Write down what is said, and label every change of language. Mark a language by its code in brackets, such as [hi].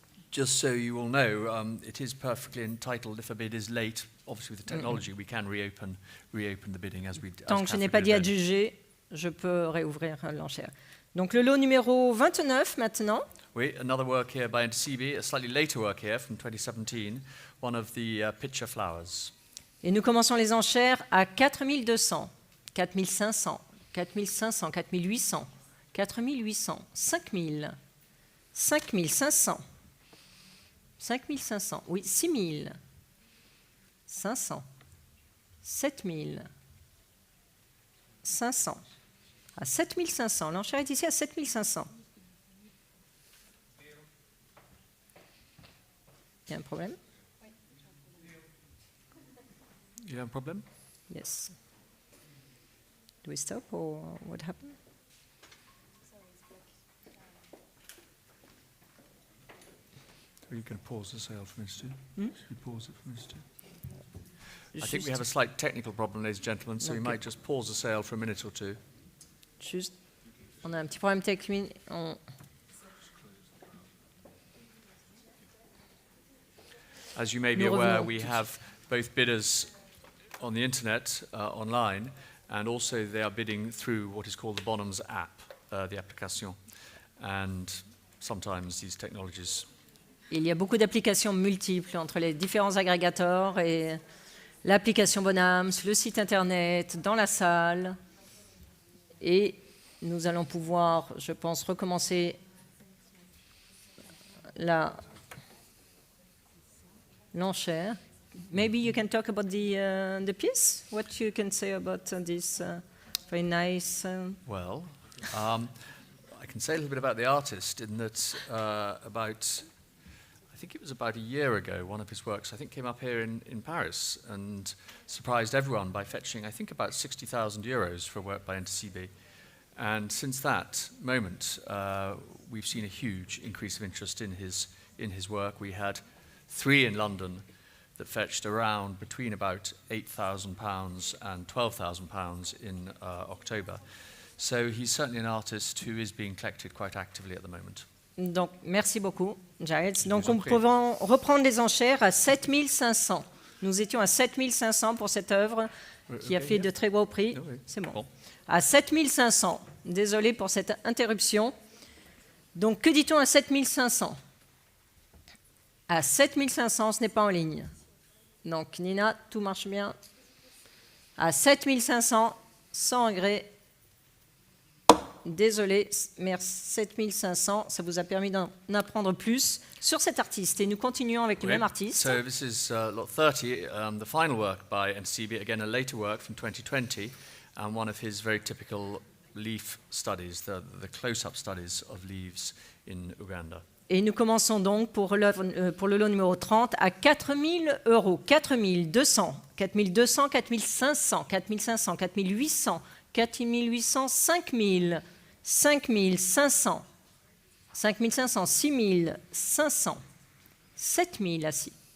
[en] Just so you all know, it is perfectly entitled if a bid is late obviously with the technology, we can reopen the bidding as we. [fr] Tant que je n'ai pas dit adjugé, je peux réouvrir l'enchère. Donc le lot numéro 29 maintenant. Oui, [en] another work here by Ntisibi, a slightly later work here from 2017, one of the picture flowers. [fr] Et nous commençons les enchères à 4200, 4500, 4500, 4800, 4800, 5000, 5500, 5500, oui, 6000, 500, 7000, 500, à 7500. L'enchère est ici à 7500. Il y a un problème? [en] You have a problem? Yes. Do we stop or what happened? Are you going to pause the sale for a minute? Should we pause it for a minute? I [fr] Juste, [en] think we have a slight technical problem, ladies and gentlemen, so we might just pause the sale for a minute or two. [fr] Juste, on a un petit problème technique. [en] As you may be aware, we have both bidders on the internet, online, and also they are bidding through what is called the Bonhams app, the application. And sometimes these technologies. [fr] Il y a beaucoup d'applications multiples entre les différents agrégateurs et l'application Bonhams, le site internet, dans la salle. Et nous allons pouvoir, je pense, recommencer l'enchère. [en] Maybe you can talk about the piece. What you can say about this very nice. Well, I can say a little bit about the artist in that I think it was about a year ago, one of his works, I think, came up here in Paris and surprised everyone by fetching, I think, about 60,000 euros for a work by Ntisibi. And since that moment, we've seen a huge increase of interest in his work. We had 3 in London that fetched around between about £8,000 and £12,000 in October. So he's certainly an artist who is being collected quite actively at the moment. [fr] Donc, merci beaucoup, Giles. Donc, nous pouvons reprendre les enchères à 7500. Nous étions à 7500 pour cette œuvre qui a fait de très beaux prix. C'est bon. À 7500. Désolé pour cette interruption. Donc, que dit-on à 7500? À 7500, ce n'est pas en ligne. Donc, Nina, tout marche bien. À 7500, sans regret. Désolé, mais 7500, ça vous a permis d'en apprendre plus sur cet artiste. Et nous continuons avec le même artiste. [en] So this is lot 30, the final work by Ntisibi, again a later work from 2020, and one of his very typical leaf studies, the close-up studies of leaves in Uganda. [fr] Et nous commençons donc pour le lot numéro 30 à 4000 euros, 4200, 4200, 4500, 4500, 4800, 4800, 5000, 5500, 5500, 6000, 500, 7000 assis.